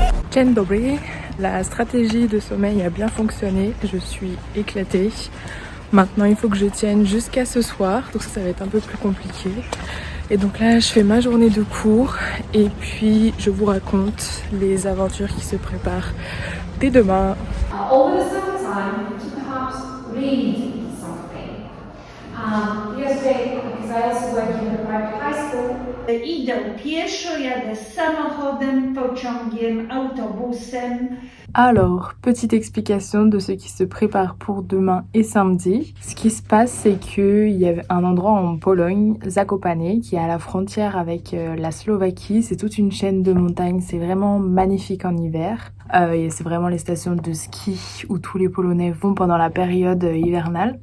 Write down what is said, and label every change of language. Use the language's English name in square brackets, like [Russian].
[Polish] Dzień dobry, [French] la stratégie de sommeil a bien fonctionné, je suis éclatée. Maintenant il faut que je tienne jusqu'à ce soir, donc ça va être un peu plus compliqué. Et donc là je fais ma journée de cours et puis je vous raconte les aventures qui se préparent dès demain. [English] Over the summertime, to perhaps read something. Yesterday, because I also work in a private high school. [Polish] Idę pieszo, jadę samochodem, pociągiem, autobusem. [French] Alors, petite explication de ce qui se prépare pour demain et samedi. Ce qui se passe, c'est qu'il y a un endroit en Pologne, Zakopane, qui est à la frontière avec la Slovaquie. C'est toute une chaîne de montagnes, c'est vraiment magnifique en hiver. Et c'est vraiment les stations de ski où tous les Polonais vont pendant la période hivernale.